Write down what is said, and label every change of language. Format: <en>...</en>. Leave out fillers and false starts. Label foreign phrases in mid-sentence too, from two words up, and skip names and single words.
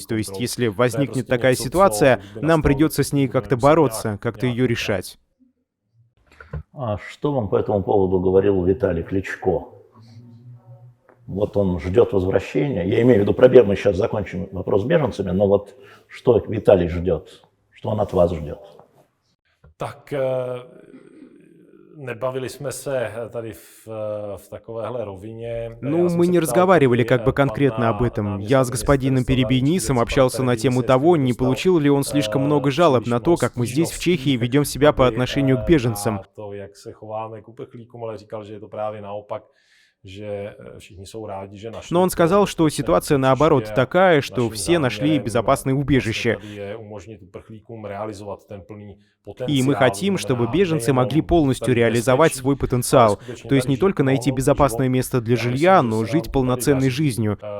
<ru>То есть, если возникнет такая ситуация, нам придется с ней как-то бороться, как-то ее решать. А что вам по этому поводу говорил Виталий Кличко? Вот он ждет возвращения. Я имею в виду, мы сейчас закончим вопрос с беженцами, но вот что Виталий ждет? Что он от вас ждет?</ru> <cs>Tak nebavili jsme se tady v takovéhle rovině.</cs> <ru>Ну, мы не разговаривали как бы конкретно об этом. Я с господином Перебенисом общался на тему того, не получил ли он слишком много жалоб на то, как мы здесь, в Чехии, ведем себя по отношению к беженцам.</ru> <cs>To, jak se chováme k uprchlíkům, ale říkal, že je to právě naopak.</cs> <ru>Но он сказал, что ситуация наоборот такая, что все нашли безопасное убежище. И мы хотим, чтобы беженцы могли полностью реализовать свой потенциал. То есть не только найти безопасное место для жилья, но жить полноценной жизнью.</ru>